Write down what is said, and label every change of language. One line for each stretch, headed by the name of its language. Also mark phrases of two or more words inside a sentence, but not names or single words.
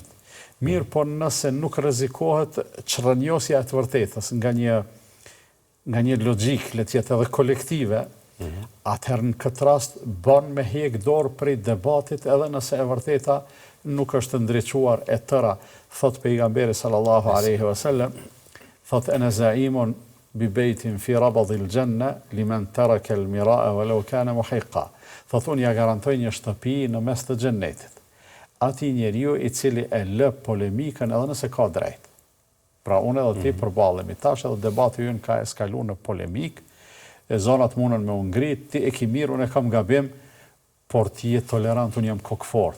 Albanian: Mirë, po nëse nuk rrezikohet çrrënjosja e të vërtetës nga një logjik, le të jetë edhe kolektive, atëherë në këtë rast bën me hek dorë prej debatit edhe nëse e vërteta nuk është ndriçuar e tëra. Thot pejgamberi
Arabic: صلى الله عليه وسلم, thot أنا زعيم ببيت في ربض الجنة لمن ترك المراء ولو كان محقا.
Albanian: Thot unë ja garantoj një shtëpi në mes të xhennetit atij njeriu i cili e lë polemikën edhe nëse ka drejt. Pra unë edhe ti përballemi tash edhe debati ynë ka eskaluar në polemik, zonat mundën me u ngrit, ti e ke mirë, unë e kam gabim, por ti je tolerant, unë jam kokfort.